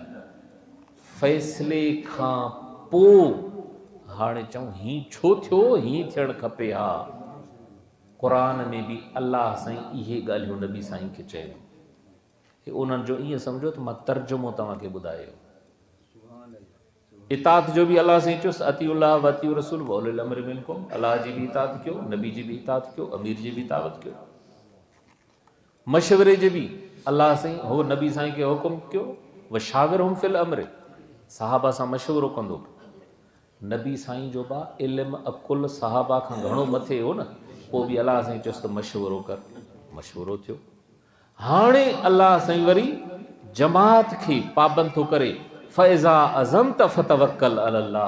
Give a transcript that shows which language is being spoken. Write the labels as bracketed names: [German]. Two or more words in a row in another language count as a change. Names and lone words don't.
[Sindhi] फ़ैसिले खां पोइ हाणे चऊं हीअं छो थियो, हीअं थियणु खपे। हा, क़ुरान में बि अलाह साईं इहे ॻाल्हियूं नबी साईं खे चयो। उन्हनि जो ईअं सम्झो त मां तर्जुमो तव्हांखे ॿुधायो। इताअत जो बि अलाह साईं चयुसि [Arabic] أطيعوا الله وأطيعوا الرسول وأولي الأمر منكم. [Sindhi] अलाह जी बि इताअत कयो, नबी जी बि इताअत कयो, अमीर जी बि इताअत कयो। मशवरे जे बि अलाह साईं हो नबी साईं खे हुकुम कयो, [Arabic] وشاورهم في الأمر, [Sindhi] सहाबा सां मशवरो कंदो। नबी साईं जो बा इल्म अकुल सहाबा खां घणो मथे हो न, पोइ बि अलाह साईं चयुसि त मशवरो कर। मशवरो थियो। हाणे अलाह साईं वरी जमात खे पाबंद थो करे, [Arabic] فإذا عزمت فتوكل على الله.